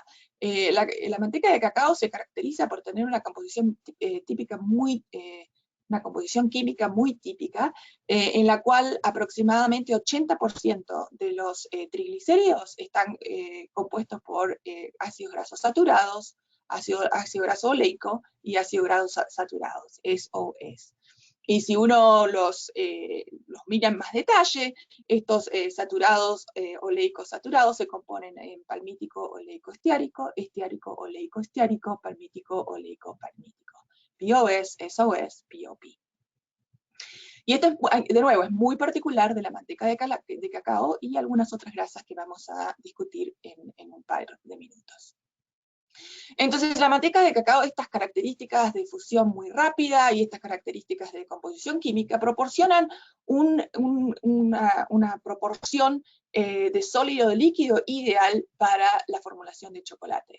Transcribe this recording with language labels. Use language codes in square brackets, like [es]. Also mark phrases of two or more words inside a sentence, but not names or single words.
[es] La manteca de cacao se caracteriza por tener una composición una composición química muy típica, en la cual aproximadamente 80% de los triglicéridos están compuestos por ácidos grasos saturados, ácido graso oleico y ácidos grasos saturados, SOS. Y si uno los mira en más detalle, estos saturados, oleicos saturados, se componen en palmítico, oleico, estiárico, oleico, estiárico, palmítico, oleico, palmítico. POS, SOS, POP. Y esto, de nuevo, es muy particular de la manteca de cacao y algunas otras grasas que vamos a discutir en un par de minutos. Entonces, la manteca de cacao, estas características de fusión muy rápida y estas características de composición química proporcionan una proporción de sólido de líquido ideal para la formulación de chocolate.